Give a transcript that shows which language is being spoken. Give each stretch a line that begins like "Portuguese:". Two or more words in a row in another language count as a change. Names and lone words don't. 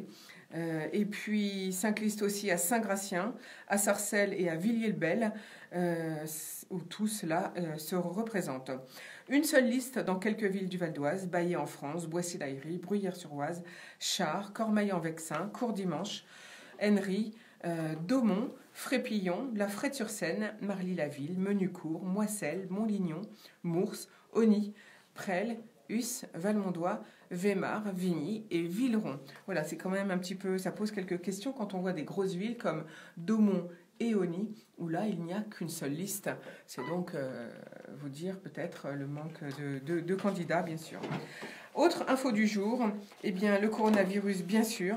French: Et puis 5 listes aussi à Saint-Gratien, à Sarcelles et à Villiers-le-Bel, où tous là se représentent. Une seule liste dans quelques villes du Val d'Oise: Baillet en France, Boissy-l'Aillerie, Bruyères-sur-Oise, Chars, Cormeilles-en-Vexin, Cours-Dimanche, Henry, Daumont, Frépillon, La Frette-sur-Seine, Marly-la-Ville, Menucourt, Moisselles, Montlignon, Mours, Auny, Presles, Huss, Valmondois, Weimar, Vigny et Villeron. Voilà, c'est quand même un petit peu, ça pose quelques questions quand on voit des grosses villes comme Daumont et Osny, où là, il n'y a qu'une seule liste. C'est donc vous dire peut-être le manque de candidats, bien sûr. Autre info du jour, eh bien, le coronavirus, bien sûr.